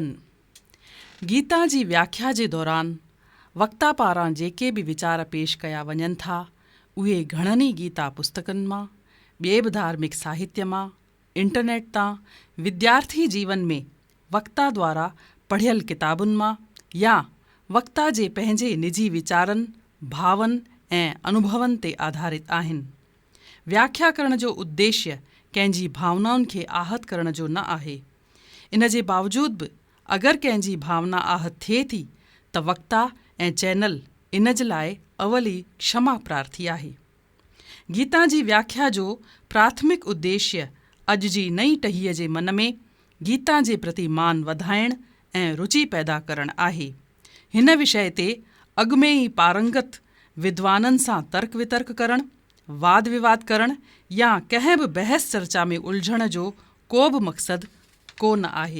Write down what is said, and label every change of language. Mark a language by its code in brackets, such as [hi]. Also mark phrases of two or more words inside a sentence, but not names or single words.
[sd] गीता जी व्याख्या जे दौरान वक्ता पारां जेके बि वीचार पेश कया वञनि था उहे घणनि ई गीता पुस्तकनि मां, ॿिए बि धार्मिक साहित्य मां, इंटरनेट तां, विद्यार्थी जीवन में वक्ता द्वारा पढ़ियल किताबुनि मां या वक्ता जे पंहिंजे निजी वीचारनि, भावनि ऐं अनुभवनि ते आधारित आहिनि। व्याख्या करण जो उद्देश्य कंहिंजी भावनाउनि खे आहत करण जो न आहे। इन जे बावजूद बि अगरि कंहिंजी भावना आहत थिए थी त वक्ता ऐं चैनल इन जे लाइ अवली क्षमा प्रार्थी आहे। गीता जी व्याख्या जो प्राथमिक उद्देश्य अॼु जी नई टहीअ जे मन में गीता जे प्रति मान वधाइण ऐं रुचि पैदा करणु आहे। हिन विषय ते अॻु में ई पारंगत विद्वाननि सां तर्क वितर्क करणु, वाद विवाद करणु या कंहिं बि बहस चर्चा में उलझण जो को बि मक़सदु कोन आहे।